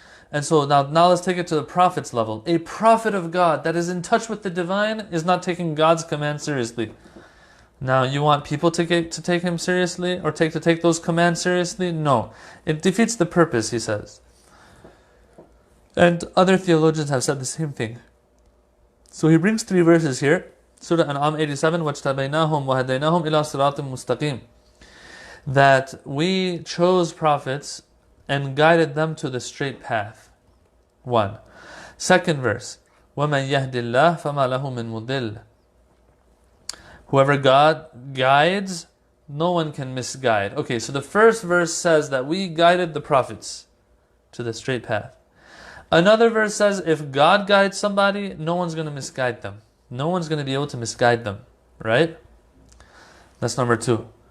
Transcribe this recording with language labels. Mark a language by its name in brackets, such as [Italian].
[English] And so now let's take it to the prophet's level. A prophet of God that is in touch with the divine is not taking God's command seriously. Now, you want people to take him seriously, or to take those commands seriously? No. It defeats the purpose, he says. And other theologians have said the same thing. So he brings 3 verses here. [Arabic] Surah An'am 87, وَاجْتَبَيْنَاهُمْ وَهَدَيْنَاهُمْ إِلَىٰ صِرَاطٍ مُسْتَقِيمٍ. [English] That we chose prophets and guided them to the straight path. 1. Second verse, [Arabic] وَمَنْ يَهْدِ اللَّهِ فَمَا لَهُ مِنْ مُضِلٍّ. [English] Whoever God guides, no one can misguide. Okay, so the first verse says that we guided the prophets to the straight path. Another verse says if God guides somebody, no one's going to misguide them. No one's going to be able to misguide them. Right? That's number 2.